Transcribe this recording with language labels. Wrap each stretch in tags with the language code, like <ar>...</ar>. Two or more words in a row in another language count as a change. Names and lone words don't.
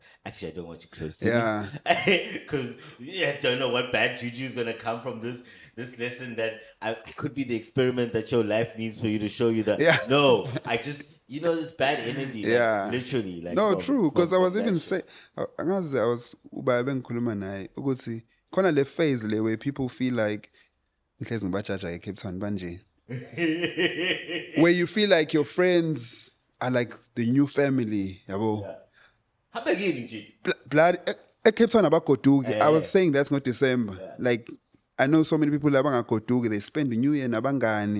<en>Actually, I don't want you close to me because I don't know what bad juju is gonna come from this lesson that I could be the experiment that your life needs for you to show you that no, I just this bad energy, literally, like no, true, because I was even saying I was</en> <zu>ngikhuluma naye ukuthi khona le phase le</zu> <en>where people feel like Cape Town banje where you feel like your friends are like the new family yabo.</en> <zu>Blood Cape Town abagoduki.</zu> <en>I was saying that's not December. Like I know so many people abangagoduki, they spend the New Year nabangani.</en>